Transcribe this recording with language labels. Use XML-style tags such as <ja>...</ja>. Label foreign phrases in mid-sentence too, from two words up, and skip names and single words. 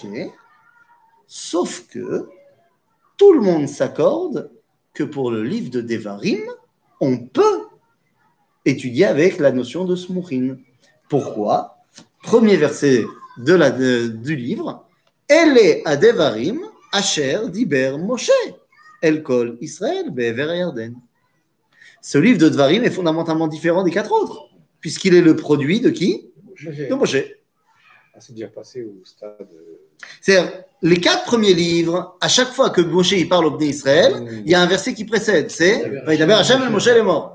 <fr>Sauf que tout le monde s'accorde que pour le livre de Devarim, on peut étudier avec la notion de Smuchin. Pourquoi? Premier verset du livre.</fr> <he>אלה הדברים אשר דיבר משה אל כל ישראל בעבר הירדן.</he> <fr>Ce livre de Devarim est fondamentalement différent des 4 autres, puisqu'il est le produit de qui? De Moshe. Ah, c'est déjà passé au stade. C'est-à-dire, les 4 premiers livres, à chaque fois que Moshe il parle au</fr> <he>בני ישראל,</he> <fr>il y a un verset qui précède, c'est</fr> <he>וידבר השם אל משה</he> <fr>les morts.</fr>